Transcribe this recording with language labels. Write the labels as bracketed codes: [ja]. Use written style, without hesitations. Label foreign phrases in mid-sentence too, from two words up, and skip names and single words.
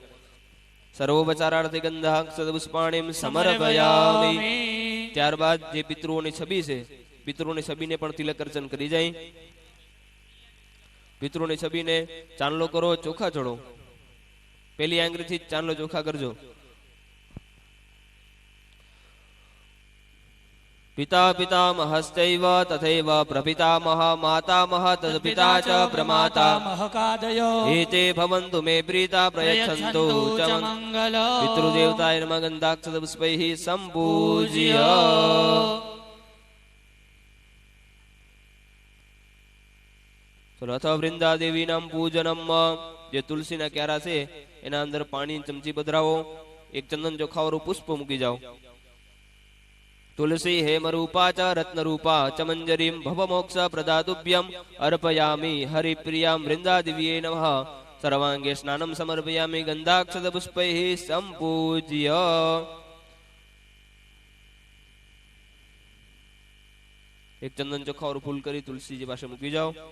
[sa] સર્વોપચારાર્થે ગંધાક્ષત પુષ્પાણીમ સમર્પયામિ. [gu] ત્યારબાદ જે પિતૃઓની છબી છે પિતૃઓની છબીને પણ તિલક અર્ચન કરી જાય. પિતૃઓની છબીને ચાંદલો કરો, ચોખા ચડો. પેલી આંગળીથી ચાંદલો ચોખા કરજો. [sa] पिता पितामहश्चैव तथैव प्रपितामह मातामह तत्पिता च प्रमाता महकादयो एते भवन्तु मे प्रीता प्रयच्छन्तु च मंगल. पितृदेवताय नमः. गन्धाक्षत पुष्पैः सम्पूज्य. चलो अथ वृंदादेवीनां पूजनम. [gu] જે તુલસીના ક્યારા છે એના અંદર પાણી ચમચી પધરાવો. એક ચંદન ચોખાવાળું પુષ્પ મૂકી જાઓ. [sa] तुलसी हेमरूपा च रत्नरूपा च मंजरीं भवमोक्ष प्रदातुभ्यं अर्पयामि. हरिप्रियां वृंदादेव्यै नमः. सर्वांगे स्नानं समर्पयामि. गन्धाक्षत पुष्पैः सम्पूज्य. [gu] એક ચંદન ચોખા [hi] और फूल [gu] કરી તુલસી જી પાસે મૂકી જાઓ.